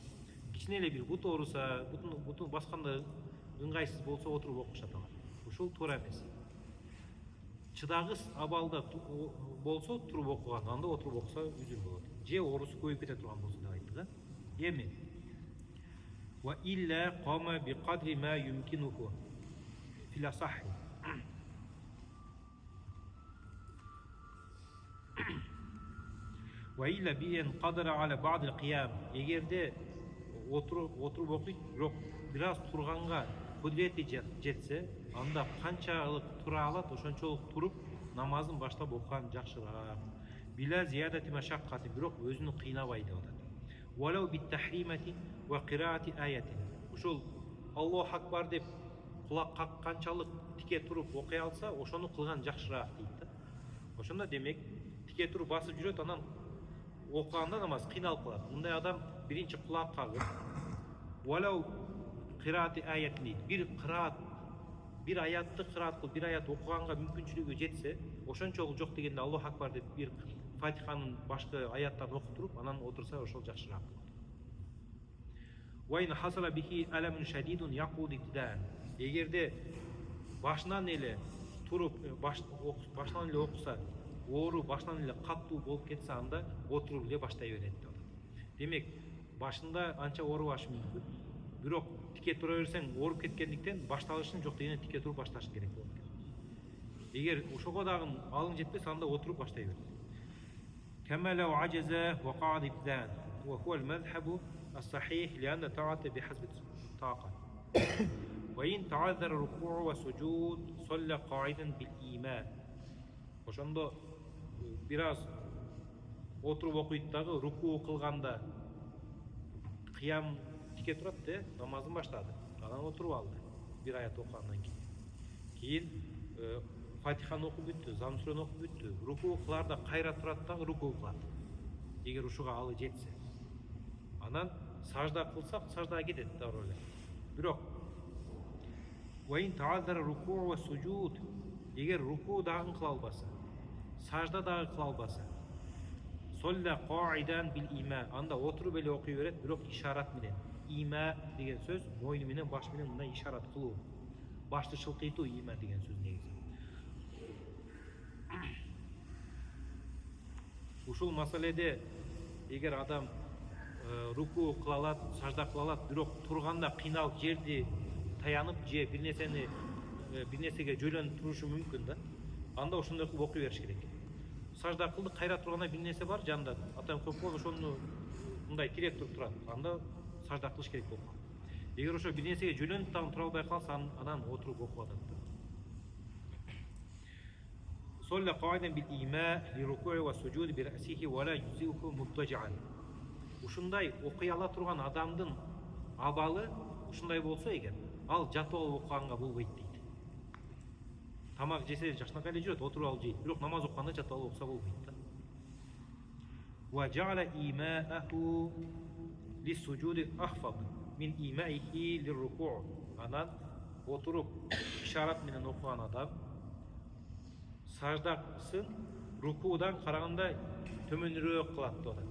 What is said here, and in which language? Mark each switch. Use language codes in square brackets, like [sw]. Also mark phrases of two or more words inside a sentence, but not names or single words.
[ky] Кичине эле бир бут ооруса, бутун басканда ыңгайсыз болсо отуруп окушат алар. Ушул туура эмес. Чыдагыс абалда болсо туруп окуган, анда отуруп окуса үзүр болот. Же оорусу көбөйүп кете турган болсо деп айтты да. [ar] Эми وإلا كما بقدر ما يمكنه في الأصح. وإلا بأن قدر على بعض القيام. [ky] Эгерде отуруп окуйт, бирок бир аз турганга кудрети жетсе, анда канчалык тура алат, ошончолук туруп намазын баштап окуган жакшыраак. [ar] بلا زيادة مشقة, [ky] бирок өзүнү кыйнабай деп атат. [ar] ولو بالتحريمة وقراءة آية. [ky] Ушул [ar] الله أكبر [ky] деп кулак какканчалык тике туруп окуй алса, ошону кылган жакшыраак дейт да. Ошондо демек тике туруп басып жүрөт, анан окуганда намаз кыйналып калат. Мындай адам биринчи кулак кагып, [ar] ولو قراءة آية [ky] дейт. Бир аятты кыраат кылып, бир аят окуганга мүмкүнчүлүгү жетсе, ошончолук жок дегенде [ar] الله أكبر [ky] деп бир Фатиханын башкы аяттарын окуп туруп, анан отурса ошол жакшыраак. [ar] وإن حصل به ألم شديد يقعد ابتداء. [ky] Эгерде башынан эле туруп, башынан эле окуса, оору башынан эле каттуу болуп кетсе, анда отуруп эле баштай берет деп атат. Демек, башында анча оорубашы мүмкүн, бирок тике тике тура берсең ооруп кеткендиктен башталышын жок дегенде тике туруп башташың керек болот экен. Эгер ошого дагы алың жетпесе, анда отуруп баштай бер. [ar] كما لو عجز وقعد ابتداء وهو المذهب الصحيح لأن الطاعة بحسب الطاقة. وإن تعذر الركوع والسجود صلى قاعدا بالإيمان. [ky] Ошондо бир аз отуруп окуйт дагы, рукуу кылганда кыям тике турат да, намазын баштады. Анан отуруп алды бир аят окугандан кийин Фатиханы окуп бүттү, Зам сүрөнү окуп бүттү. Рукуу кыларда кайра турат дагы рукуу кылат. Эгер ушуга алы жетсе. Анан сажда кылсак, саждага кетет дагы эле. [ar] Бирок وإن تعذر الركوع والسجود, [ky] эгер рукуу дагы кыла албаса, сажда дагы кыла албаса, [ar] صلى قاعدا بالإيمان, [ky] анда отуруп эле окуй берет, бирок ишарат менен. Има деген сөз мойну менен, баш менен мындай ишарат кылуу. Башты шылкыйтуу има деген сөз негизи. Ушул маселеде эгер адам рукуу кыла алат, сажда кыла алат, бирок турганда кыйналып жерди таянып же бир нерсеге жөйлөнүп турушу мүмкүн да. Анда ошондой кылып окуй бериш керек. Сажда кылды, кайра турганда бир нерсе бар жанында. Атам көп болду, ошону мындай тирек туруп турат. Анда сажда кылыш керек болот. Эгер ошо бир нерсеге жөйлөнүп тагы тура албай калса, анан отуруп окуп атат. [ar] صلى قاعدا بالإيماء لركوع والسجود برأسه ولا يجزئه مضطجعا. [ky] Ушундай окуй ала турган адамдын абалы ушундай болсо эгер, ал жатып алып окуганга болбойт дейт. Тамак жесе жакшынакай эле жүрөт, отуруп алып жейт, бирок намаз окуганда жатып алып окуса болбойт да. [ar] وجعل إيماءه للسجود أخفض من إيمائه للركوع'. [ky] Анан отуруп ишарат менен окуган адам саждасын рукуудан караганда төмөнүрөөк кылат деп атат.